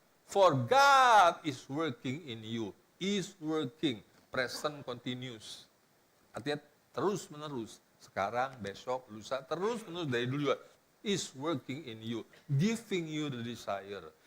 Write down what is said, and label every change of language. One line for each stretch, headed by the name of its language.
English: For God is working in you. Is working, present continuous.
Indonesian: Artinya terus menerus. Sekarang, besok, lusa, terus menerus dari dulu juga.
English: Is working in you, giving you the desire.